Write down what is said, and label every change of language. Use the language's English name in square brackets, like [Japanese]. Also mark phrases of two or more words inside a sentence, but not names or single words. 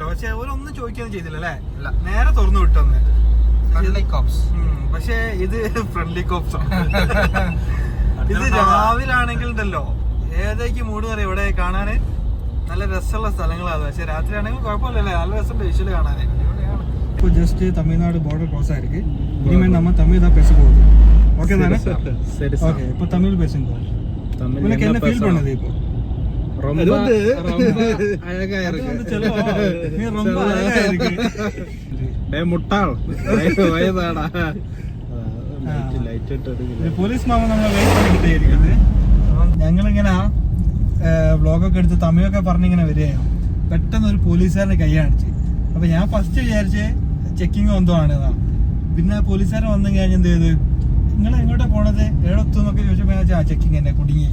[Malayalam] പക്ഷെ അവരൊന്നും ചോദിക്കുകയൊന്നും ചെയ്തില്ല അല്ലേ? നേരെ തുറന്നു വിട്ടൊന്ന്. പക്ഷെ ഇത് [English] friendly cops. [Malayalam] ഇത് രാവിലെ ആണെങ്കിൽ ഉണ്ടല്ലോ ഏതൊക്കെ മൂഡ് പറയാം ഇവിടെ കാണാന്. നല്ല രസമുള്ള സ്ഥലങ്ങളാണ്. പക്ഷെ രാത്രി ആണെങ്കിൽ കുഴപ്പമില്ലല്ലേ? നല്ല രസമുണ്ട് വിഷ്വല് കാണാന്. [Tamil] இப்போ ஜஸ்ட் தமிழ்நாடு [English] border cross [Tamil] ஆயிருக்கு. இனிமேல் நம்ம தமிழ் தான் பேச போகுது. ஓகே தானே? சரி. ஓகே, இப்போ தமிழ் பேசுங்க. உங்களுக்கு என்ன ஃபீல் பண்ணுது இப்போ? ரொம்ப அழகா இருக்கு. நீ ரொம்ப அழகா இருக்கு. டேய் முட்டாள், வயதாடா. [Malayalam] ലൈറ്റ് ഇട്ട് പോലീസ് മാമ നമ്മളെ വെയിറ്റ് பண்ணிக்கிட்டே ഇരിക്കുന്നത്. ഞങ്ങളിങ്ങനെ വ്ളോഗൊക്കെ എടുത്ത് തമിഴൊക്കെ പറഞ്ഞിങ്ങനെ വരികയാണ്. പെട്ടെന്ന് ഒരു പോലീസുകാരനെ കൈ കാണിച്ച്. അപ്പൊ ഞാൻ ഫസ്റ്റ് വിചാരിച്ച് ചെക്കിങ് എന്തോ ആണെന്നാ. പിന്നെ പോലീസുകാരൻ വന്നു കഴിഞ്ഞാൽ എന്ത് ചെയ്ത്, നിങ്ങൾ എങ്ങോട്ടാ പോണത്, എവിടെത്തു എന്നൊക്കെ ചോദിച്ചപ്പോ ആ ചെക്കിങ് എന്നെ കുടുങ്ങി.